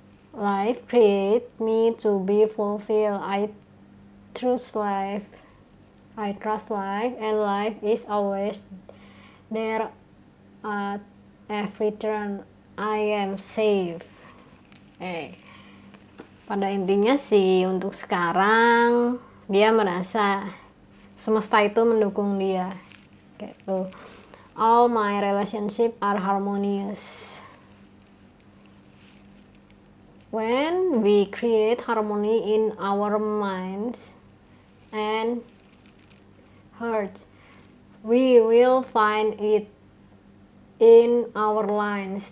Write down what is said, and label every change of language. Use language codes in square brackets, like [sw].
[en] Life create me to be fulfilled. I trust life, and life is always there at every turn. I am safe. [id] Pada intinya sih untuk sekarang dia merasa semesta itu mendukung dia. Gitu. [en] All my relationship are harmonious. When we create harmony in our minds and hearts, we will find it in our lives.